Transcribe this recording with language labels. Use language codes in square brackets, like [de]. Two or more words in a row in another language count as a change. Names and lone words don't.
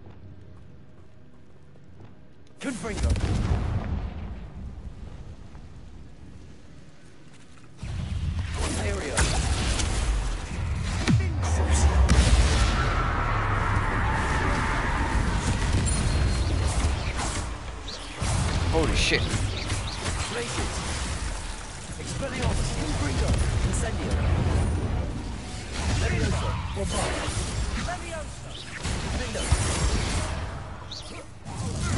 [en] Confringo. Aerial. Holy shit. Glaciers. Expelliarmus. Confringo. Incendio. Leviosa. Bombard. Leviosa. Window.